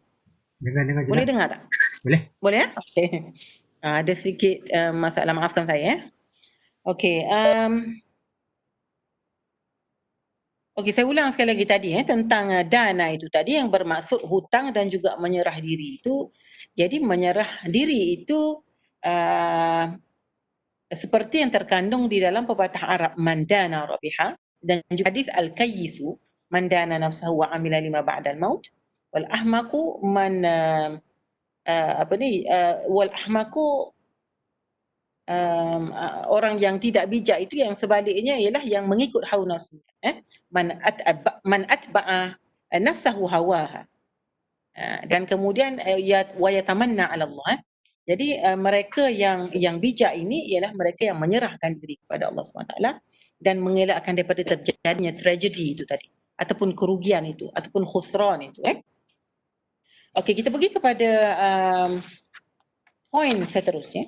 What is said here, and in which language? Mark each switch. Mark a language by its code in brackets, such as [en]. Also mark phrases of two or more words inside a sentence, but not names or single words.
[ms] Dengar jelas. Boleh dengar tak? Boleh. Boleh ya? Okey. Ada sikit masalah, maafkan saya. Okey, saya ulang sekali lagi tadi tentang dana itu tadi yang bermaksud hutang dan juga menyerah diri itu. Jadi menyerah diri itu seperti yang terkandung di dalam pepatah Arab, [ar] من دان ربها, [ms] dan juga hadis [ar] الكيس من دان نفسه وعمل لما بعد الموت والأحمق من والأحمق [ms] orang yang tidak bijak itu yang sebaliknya ialah yang mengikut hawa nafsu. [ar] من أتبع نفسه هواها. [ms] Dan kemudian [ar] ويتمنى على الله. [ms] Jadi mereka yang bijak ini ialah mereka yang menyerahkan diri kepada Allah SWT dan mengelakkan daripada terjadinya tragedi itu tadi ataupun kerugian itu ataupun khusran itu. Okey, kita pergi kepada poin seterusnya.